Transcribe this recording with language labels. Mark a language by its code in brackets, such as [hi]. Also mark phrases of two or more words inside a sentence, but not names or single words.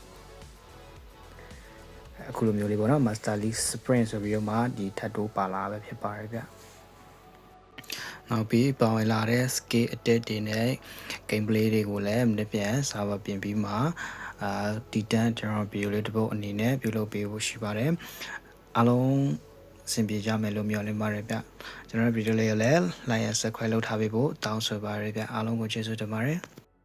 [my] အခုလိုမျိုးလေးပေါ့နော် Master League Sprint ဆိုပြီးတော့မှဒီထပ်တိုးပါလာပဲဖြစ်ပါတယ်ဗျနောက်ပြီးပါဝင်လာတဲ့ [en] skill attack [my] တွေနဲ့ gameplay တွေကိုလည်းနေ့ပြန်စာပါပြင်ပြီးမှဒီတန်းကျွန်တော်ဗီဒီယိုလေးတစ်ပုဒ်အနေနဲ့ပြုလုပ်ပေးဖို့ရှိပါတယ်အားလုံးအဆင်ပြေကြမယ်လို့မျှော်လင့်ပါတယ်ဗျကျွန်တော်ဗီဒီယိုလေးကိုလည်း [en] like and subscribe [my] လုပ်ထားပေးဖို့တောင်းဆိုပါရစေဗျအားလုံးကိုကျေးဇူးတင်ပါတယ်